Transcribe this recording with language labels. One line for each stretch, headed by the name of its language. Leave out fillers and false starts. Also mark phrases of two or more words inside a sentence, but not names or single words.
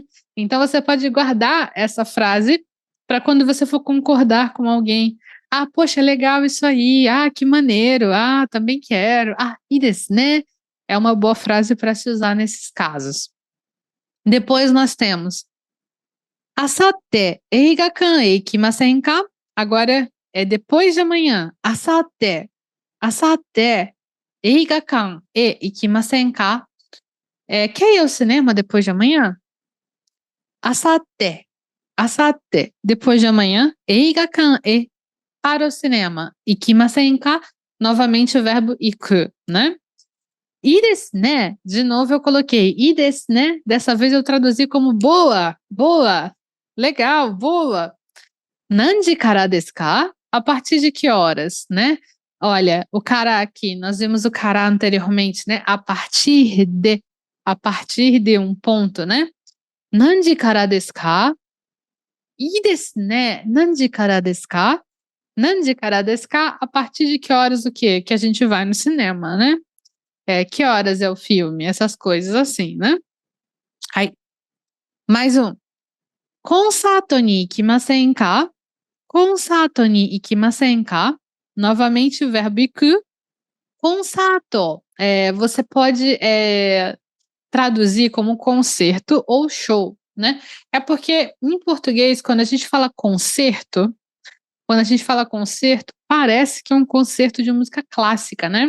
Portuguese: Então você pode guardar essa frase para quando você for concordar com alguém. Poxa, legal isso aí. Que maneiro. Também quero.
Japanese: いいですね.
Portuguese: É uma boa frase para se usar nesses casos. Depois nós temos
Japanese: 明後日、映画館へ行きませんか?
Portuguese: Agora é depois de amanhã.
Japanese: 明後日、映画館へ行きませんか?
Portuguese: Quer ir ao cinema depois de amanhã? Asatte, depois de amanhã.
Japanese: 映画館へ,
Portuguese: para o cinema.
Japanese: 行きませんか?
Portuguese: Novamente o verbo iku, né?
Japanese: いいですね,
Portuguese: de novo eu coloquei
Japanese: いいですね,
Portuguese: dessa vez eu traduzi como boa, legal, boa.
Japanese: 何時からですか?
Portuguese: A partir de que horas, né? Olha, o kara aqui, nós vimos o kara anteriormente, né? A partir de um ponto, né?
Japanese: 何時からですか？いいですね、何時からですか? 何時からですか?
Portuguese: A partir de que horas o quê? Que a gente vai no cinema, né? Que horas é o filme? Essas coisas assim, né? Aí, mais um.
Japanese: コンサートに行きませんか? コンサートに行きませんか?
Portuguese: Novamente o verbo iku. Konsato, você pode traduzir como concerto ou show, né? É porque em português, quando a gente fala concerto, parece que é um concerto de música clássica, né?